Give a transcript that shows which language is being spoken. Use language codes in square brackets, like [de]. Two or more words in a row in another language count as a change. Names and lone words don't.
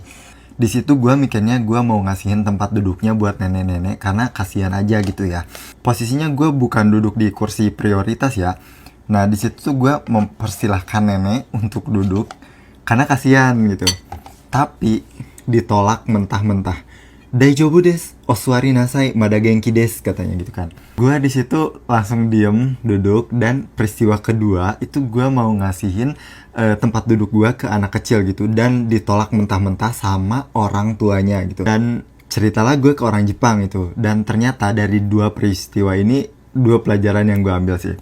[id] Di situ gue mikirnya gue mau ngasihin tempat duduknya buat nenek-nenek karena kasihan aja gitu ya. Posisinya gue bukan duduk di kursi prioritas ya. Nah di situ tuh gue mempersilahkan nenek untuk duduk karena kasihan gitu. Tapi ditolak mentah-mentah. [ja] 大丈夫です、お座りなさい、まだ元気です [id] katanya gitu kan. Gue di situ langsung diem duduk, dan peristiwa kedua itu gue mau ngasihin tempat duduk gue ke anak kecil gitu, dan ditolak mentah-mentah sama orang tuanya gitu. Dan ceritalah gue ke orang Jepang itu, dan ternyata dari dua peristiwa ini dua pelajaran yang gue ambil sih.